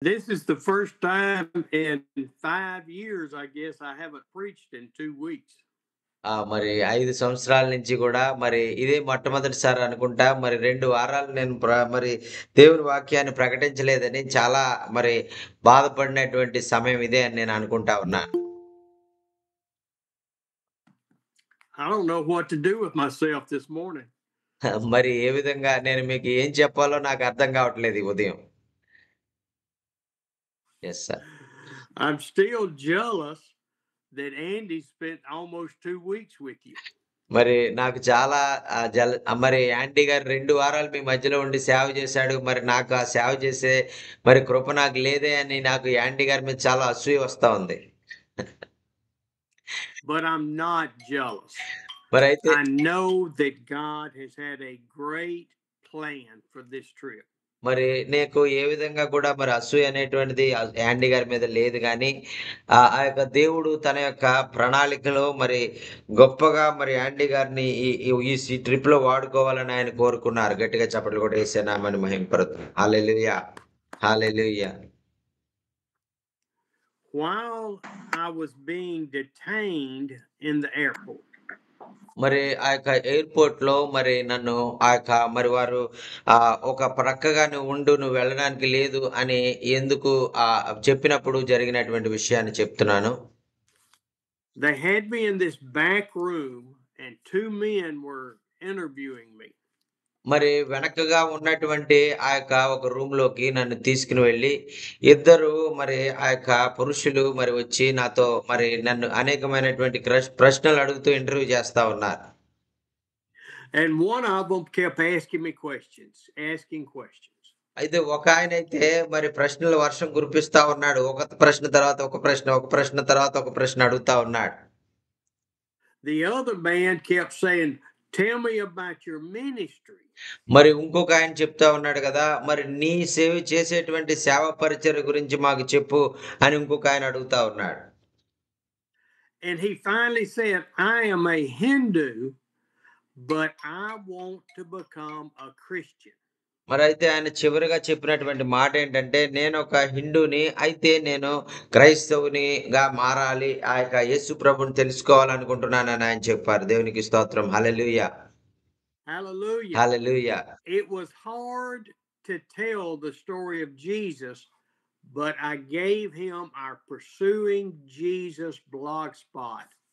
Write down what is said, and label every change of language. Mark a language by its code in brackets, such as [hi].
[en] This is the first time in 5 years, I guess, I haven't preached in 2 weeks. [te] మరి 5 సంవత్సరాల నుంచి గూడా మరి ఇదే మొట్టమొదటిసారి అనుకుంటా. మరి 2 వారాలు నేను మరి దేవుని వాక్యాన్ని ప్రకటించలేదని చాలా మరి బాధపడినటువంటి సమయం ఇదే అని నేను అనుకుంటా ఉన్నాను. [en] I don't know what to do with myself this morning. [te] మరి ఏ విధంగా నేను మీకు ఏం చెప్పాలో నాకు అర్థం కావట్లేదు ఈ ఉదయం. [en] Yes sir. I'm still jealous that Andy spent almost 2 weeks with you. [te] మరి నాకు చాలా మరి యాంటీ గారు 2 వారాలు మీ మధ్యలో ఉండి సేవ చేశాడు. మరి నాకు ఆ సేవ చేసే మరి కృప నాకు లేదే అని నాకు యాంటీ గారి మీద చాలా అసూయ వస్తా ఉంది. [en] But I'm not jealous. [te] మరైతే [en] I know that God has had a great plan for this trip. [te] మరి నీకు ఏ విధంగా కూడా మరి అసూయ అనేటువంటిది యాండీ గారి మీద లేదు గానీ, ఆ యొక్క దేవుడు తన యొక్క ప్రణాళికలో మరి గొప్పగా మరి యాండీ గారిని ఈ ఈ ఈ ట్రిప్‌లో వాడుకోవాలని ఆయన కోరుకున్నారు. గట్టిగా చప్పట్లు కొట్టి యేసు నామాన్ని మహిమపరుద్దాం. హల్లెలూయా! హల్లెలూయా! [en] While I was being detained in the airport, [te] మరి ఆ యొక్క ఎయిర్‌పోర్ట్‌లో మరి నన్ను ఆ యొక్క మరి వారు ఒక ప్రక్కగా నువ్వు వెళ్ళడానికి లేదు అని ఎందుకు చెప్పినప్పుడు జరిగినటువంటి విషయాన్ని చెప్తున్నాను. [en] they had me in this back room and two men were interviewing me. [te] మరి వెనకగా ఉన్నటువంటి ఆ యొక్క ఒక రూమ్‌లోకి నన్ను తీసుకొని వెళ్లి, ఇద్దరు మరి ఆ యొక్క పురుషులు మరి వచ్చి నాతో మరి నన్ను అనేకమైనటువంటి ప్రశ్నలు అడుగుతూ ఇంటర్వ్యూ చేస్తా ఉన్నారు. [en] And one of them kept asking me questions, asking questions. [te] అయితే ఒకాయనైతే మరి ప్రశ్నల వర్షం కురిపిస్తా ఉన్నాడు. ఒక ప్రశ్న తర్వాత ఒక ప్రశ్న, ఒక ప్రశ్న తర్వాత ఒక ప్రశ్న అడుగుతా ఉన్నాడు. [en] The other man kept saying, "Tell me about your ministry." [te] మరి ఇంకొక ఆయన చెప్తా ఉన్నాడు గదా! మరి నీ చేసేటువంటి సేవా పరిచర్య గురించి మాకు చెప్పు అని ఇంకొక ఆయన అడుగుతా ఉన్నాడు. [en] And he finally said, "I am a Hindu, but I want to become a Christian." [te] మరైతే ఆయన చివరగా చెప్పినటువంటి మాటేంటంటే, నేనొక హిందూని. అయితే నేను క్రైస్తవునిగా మారాలి. ఆ యొక్క యేసు ప్రభువుని తెలుసుకోవాలనుకుంటున్నానని ఆయన చెప్పారు. దేవునికి స్తోత్రం. హల్లెలూయా! [en] Hallelujah. [te] Hallelujah! [en] It was hard to tell the story of Jesus, but I gave him our Pursuing Jesus blogspot.